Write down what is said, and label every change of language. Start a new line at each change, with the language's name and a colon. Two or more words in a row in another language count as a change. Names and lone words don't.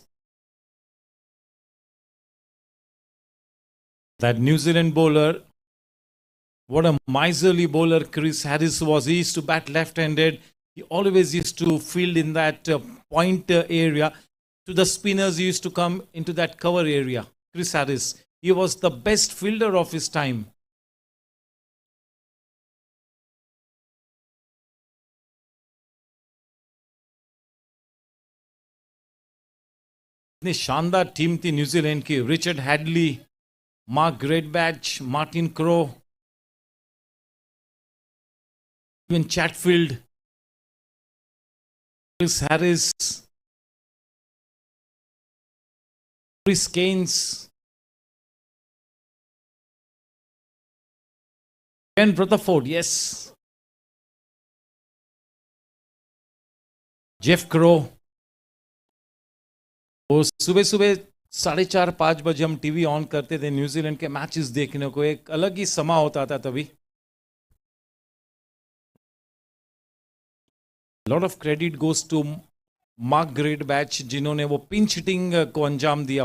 English: That New Zealand bowler, what a miserly bowler Chris Harris was. He used to bat left-handed. He always used to field in that point area. To the spinners, he used to come into that cover area. Chris Harris, he was the best fielder of his time.
Hindi: इतनी शानदार टीम थी न्यूजीलैंड की। रिचर्ड हैडली,
English: Mark Greatbatch, Martin Crowe, even Chatfield, Chris Harris, Chris Keynes, Ken Rutherford, yes, Jeff Crowe.
Hindi: वो सुबह सुबह 4:30-5 बजे हम टीवी ऑन करते थे न्यूजीलैंड के मैचेस देखने को। एक अलग ही समा होता था तभी।
English: lot of credit goes to Mark Greatbatch,
Hindi: जिन्होंने वो
English: pinch hitting
Hindi: को अंजाम दिया।